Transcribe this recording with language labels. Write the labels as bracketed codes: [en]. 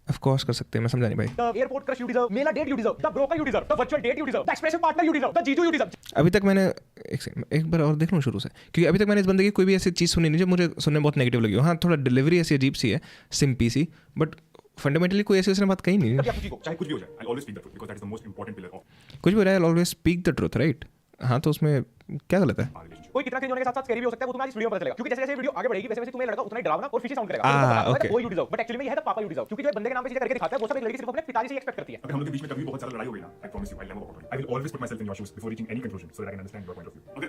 [hi] Of course कर सकते हैं, मैं समझा नहीं भाई। [en] The airport crush you deserve, mela date you deserve, the broker you deserve, the virtual date you deserve, the expressive partner you deserve, the jiju you deserve. [hi] अभी तक मैंने एक बार और देख लूँ शुरू से, क्योंकि अभी तक मैंने इस बंदे की कोई भी ऐसी चीज़ सुनी नहीं जो मुझे सुनने बहुत नेगेटिव लगी हो। हाँ, थोड़ा डिलीवरी ऐसी अजीब सी है, सिंपी सी, बट फंडामेंटली कोई ऐसी उसने बात कही नहीं। चाहे कुछ भी हो जाए, [en] I'll always speak the truth because that is the most important pillar of [hi] कुछ भी हो रहा है, [en] always speak the truth, [hi] right? हाँ, तो उसमें क्या गलत है? [en] our relationship. [hi] कोई कितना क्रिंज होने के साथ साथ स्कैरी भी हो सकता है, वो तुम्हें आज इस वीडियो में पता चलेगा, क्योंकि जैसे जैसे वीडियो आगे बढ़ेगी वैसे वैसे तुम्हें लड़का उतना ही डरावना और फिशी साउंड करेगा। [en] okay. [hi] वो यू डिजर्व, बट एक्चुअली में ये है [en] the papa you deserve, [hi] क्योंकि जो बंदे के नाम पे चीजें करके दिखाता है वो सब एक लड़की सिर्फ अपने पिताजी से एक्सपेक्ट करती है। अगर हम लोग के बीच में कभी बहुत ज्यादा लड़ाई हो गई ना, [en] I promise you, I'll never walk out. I will always put myself in your shoes before reaching any conclusion so that I can understand your point of view.